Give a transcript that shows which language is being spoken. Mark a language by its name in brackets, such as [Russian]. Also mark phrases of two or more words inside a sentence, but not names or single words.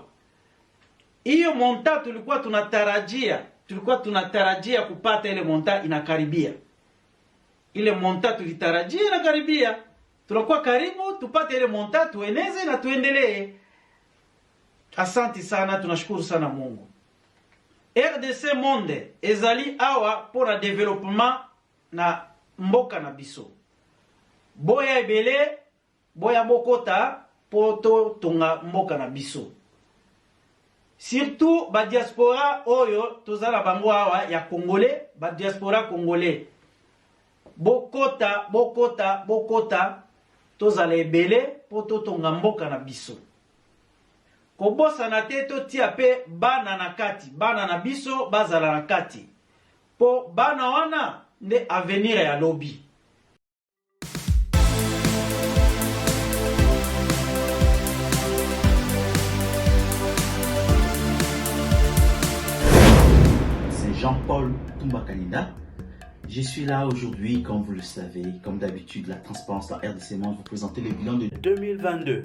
[Swahili] Hiyo monta tulikuwa tunatarajia kupata ile monta inakaribia. Ile monta tulitarajia inakaribia. Tunakuwa karibu tupate ile monta tueneze na tuendelee. Asante sana, tunashukuru sana Mungu. [Lingala] RDC Monde ezali awa pona development na mboka na biso. Boya ebele, boya bokota poto tonga mboka na biso. Surtout ba diaspora oyo tozala bango awa ya Congolais, ba [French] diaspora congolais. [Lingala] bokota tozala ebele po totonga mboka na biso. Kobosana te totia pe bana na kati, bana na biso bazala na kati. Po bana wana nde avenir ya lobi. [French] C'est Jean-Paul Toumba-Kanida. Je suis là aujourd'hui, comme vous le savez, comme d'habitude, la transparence, la RDC Monde, vous présenter le bilan de 2022.